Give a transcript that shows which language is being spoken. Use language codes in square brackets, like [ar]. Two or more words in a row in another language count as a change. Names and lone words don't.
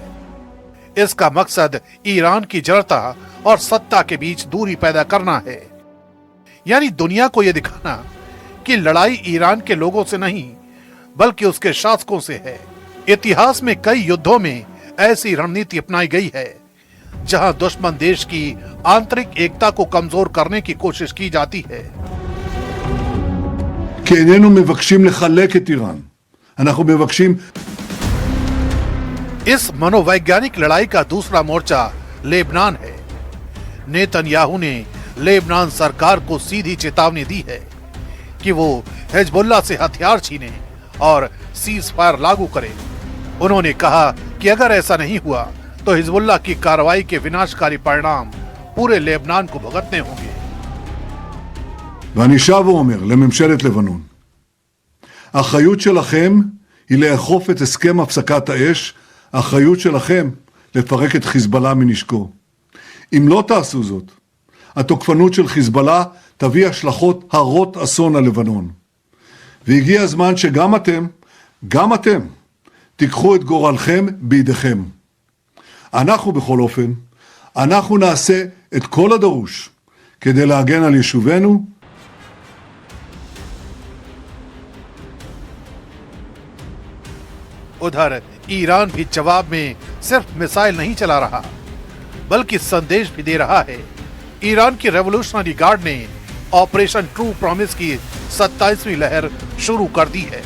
[hi] इसका मकसद ईरान की जड़ता और सत्ता के बीच दूरी पैदा करना है, यानी दुनिया को यह दिखाना कि लड़ाई ईरान के लोगों से नहीं, बल्कि उसके शासकों से है। इतिहास में कई युद्धों में ऐसी रणनीति अपनाई गई है, जहां दुश्मन देश की आंतरिक एकता को कमजोर करने की कोशिश की जाती है। [he] כי איננו מבקשים לחלק את איראן. אנחנו מבקשים [hi] इस मनोवैज्ञानिक लड़ाई का दूसरा मोर्चा लेबनान है। नेतन्याहू ने लेबनान सरकार को सीधी चेतावनी दी है कि वो हिजबुल्लाह से हथियार छीने और [en] cease fire [hi] लागू करे। उन्होंने कहा कि अगर ऐसा नहीं हुआ तो हिजबुल्लाह की कार्रवाई के विनाशकारी परिणाम पूरे लेबनान को भुगतने होंगे। [he] ואני שב ואומר לממשלת לבנון, האחריות שלכם היא לאכוף את הסכם הפסקת האש, האחריות שלכם לפרק את חיזבאללה מנשקו. אם לא תעשו זאת, התוקפנות של חיזבאללה תביא השלכות הרות אסון על לבנון. והגיע הזמן שגם אתם, תיקחו את גורלכם בידיכם. אנחנו בכל אופן, אנחנו נעשה את כל הדרוש כדי להגן על יישובינו. [hi] उधर ईरान भी जवाब में सिर्फ मिसाइल नहीं चला रहा, बल्कि संदेश भी दे रहा है। ईरान की रेवोल्यूशनरी गार्ड ने ऑपरेशन ट्रू प्रॉमिस की 27वीं लहर शुरू कर दी है।